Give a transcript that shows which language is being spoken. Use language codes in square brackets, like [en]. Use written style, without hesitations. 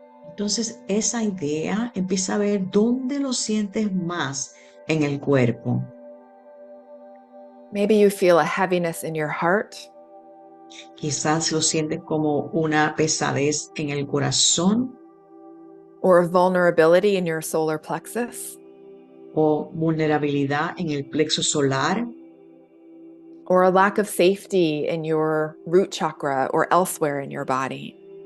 [es] Entonces esa idea empieza a ver dónde lo sientes más en el cuerpo. [en] Maybe you feel a heaviness in your heart. [es] Quizás lo sientes como una pesadez en el corazón. [en] Or a vulnerability in your solar plexus. [es] O vulnerabilidad en el plexo solar. [en] Or a lack of safety in your root chakra or elsewhere in your body.